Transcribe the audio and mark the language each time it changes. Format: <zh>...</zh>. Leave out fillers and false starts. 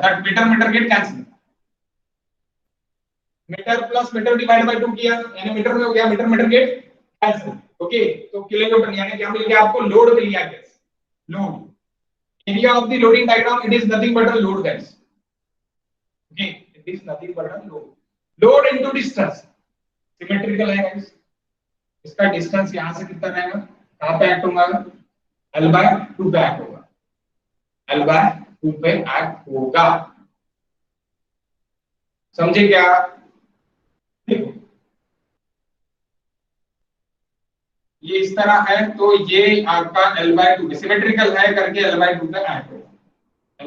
<en>that metre get cancel,</en> <hi>metre plus metre divide by 2 किया, यानी metre में हो गया, मीटर गेट कैंसिल। ओके, तो किलोमीटर यानी क्या मिल गया आपको? लोड मिल गया guys, load.</hi> <en>Area of the loading diagram it is nothing but a load guys. Okay, it is nothing but a load. Load into distance. Symmetrical है guys.</en> <hi>इसका distance यहाँ से कितना रहेगा? कहाँ पे act होगा? L by 2 पे act होगा। L by 2 पे act होगा। समझे क्या? देखो, ये इस तरह है, तो ये आपका L by 2 पे symmetrical है करके L by 2 पे act होगा।</hi>